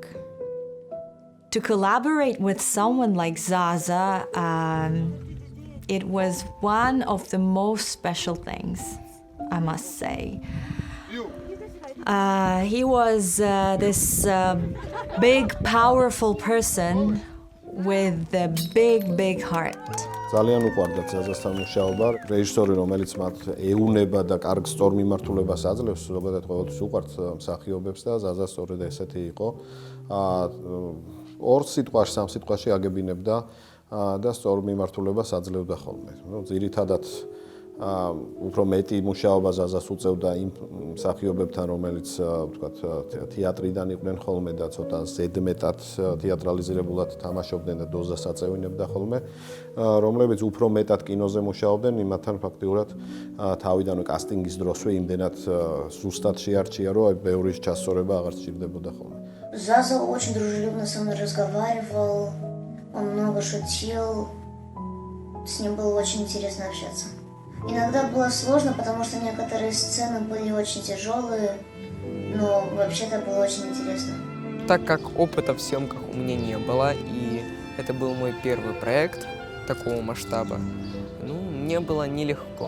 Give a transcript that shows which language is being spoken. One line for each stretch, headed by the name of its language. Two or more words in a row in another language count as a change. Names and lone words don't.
English: To collaborate with someone like Zazа, it was one of the most special things, I must say. He was this big, powerful person with a big heart.
Georgian: ძალიან უყვარდათ ზაზასთან მუშაობა. რეჟისორი, რომელიც მათ ეუნება და კარგ სწორმიმართულებას აძლევს, ზოგადად ყოველთვის უყვართ მსახიობებს და ზაზა სწორედ ესეთი იყო. ორ სიტყვაში, სამ სიტყვაში აგებინებდა და სწორმიმართულებას აძლევდა ხოლმე. ძირითადად უფრო მეტი მუშაობა ზაზას უწევდა იმ მსახიობებთან, რომელიც ვთქვათ, თეატრიდან იყვნენ ხოლმე და ცოტა ზედმეტად თეატრალიზირებულად თამაშობდნენ და დოზას აწევინებდა ხოლმე, რომლებიც უფრო მეტად კინოზე მუშაობდნენ, იმათთან ფაქტიურად თავიდანვე კასტინგის დროსვე იმდენად ზუსტად შეარჩია, რომ ბევრი ჩასწორება აღარ სჭირდებოდა ხოლმე.
Russian: Заза очень дружелюбно со мной разговаривал, он много шутил, с ним было очень интересно общаться. Иногда было сложно, потому что некоторые сцены были очень тяжелые, но вообще-то было очень интересно. Так как опыта в съемках у меня не было, и это был мой первый проект такого масштаба, мне было нелегко.